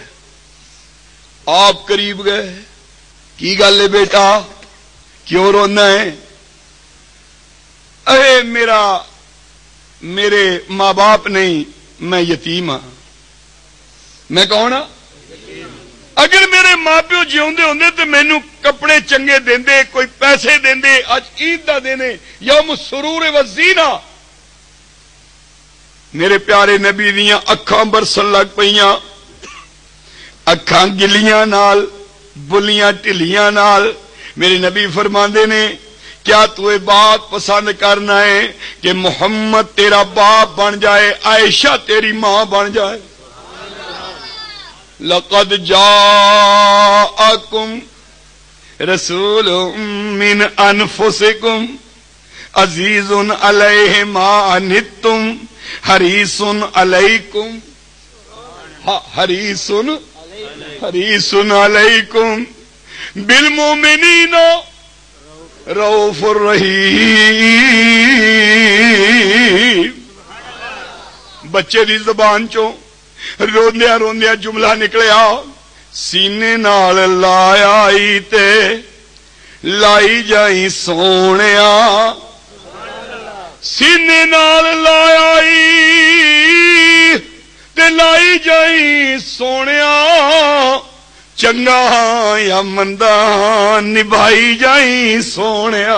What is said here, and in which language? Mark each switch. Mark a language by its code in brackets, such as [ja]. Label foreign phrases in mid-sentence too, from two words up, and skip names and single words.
[pa] آپ قریب گئے، کی گل ہے بیٹا، کیوں رونا ہے؟ اے میرے ماں باپ نہیں، میں یتیم ہاں. میں کون ہاں؟ اگر میرے ماں پیو جیوندے ہوندے تو مینوں کپڑے چنگے دیندے، کوئی پیسے دیندے. اج عید دا دن ہے، یوم سرور و زینہ. میرے پیارے نبی دیاں اکھاں برسن لگ پئیاں، اکھاں گلیاں نال، بلیاں ٹھلیاں نال. میرے نبی فرماندے نے [ur] کیا تو یہ بات پسند کرنا ہے کہ محمد تیرا باپ بن جائے، عائشہ تیری ماں بن جائے؟ [ar] لقد جاءکم رسول من انفسکم عزیز علیہ ما عنتم حریص علیکم حریص علیکم بالمؤمنین رؤوف الرحیم۔ [pa] بچے دی زبان چوں روندیا روندیا جملہ نکلیا، سینے نال لائی تے لائی جائی سونیا، سینے نال لائی تے لائی جائی سونیا، چنگا یا مندا نبھائی جائی سونیا۔